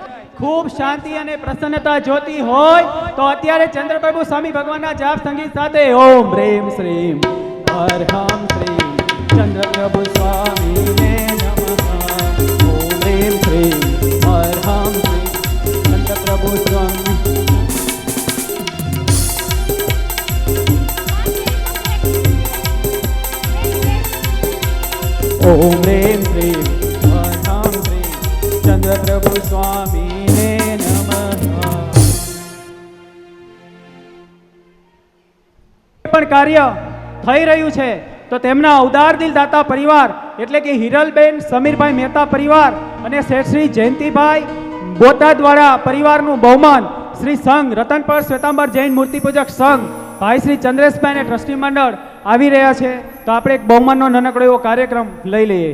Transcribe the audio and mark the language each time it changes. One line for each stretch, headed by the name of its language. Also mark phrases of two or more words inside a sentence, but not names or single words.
Gujarati: ખૂબ શાંતિ અને પ્રસન્નતા જોતી હોય તો અત્યારે ચંદ્રપ્રભુ સ્વામી ભગવાનના જાપ સંગીત સાથે
Sanskrit: ઓમ રેમ શ્રીમ હર હમ શ્રીમ ચંદ્રપ્રભુ સ્વામીને નમઃ. ઓમ રેમ શ્રીમ હર હમ શ્રીમ ચંદ્રપ્રભુ સ્વામી. ओम रेम श्रीम हर श्रीम चंद्रप्रभु स्वामी ने नमः.
Gujarati: પણ કાર્ય થઈ રહ્યું છે તો તેમના ઉદાર દિલ દાતા પરિવાર એટલે કે હિરલબેન સમીરભાઈ મહેતા પરિવાર અને શેઠ શ્રી જયંતિભાઈ બોટાદ દ્વારા પરિવારનું બહુમાન શ્રી સંઘ રતનપર શ્વેતાંબર જૈન મૂર્તિ પૂજક સંઘ ભાઈ શ્રી ચંદ્રેશભાઈ અને ટ્રસ્ટી મંડળ આવી રહ્યા છે, તો આપણે એક બહુમાનનો નાનકડો એવો કાર્યક્રમ લઈ લઈએ.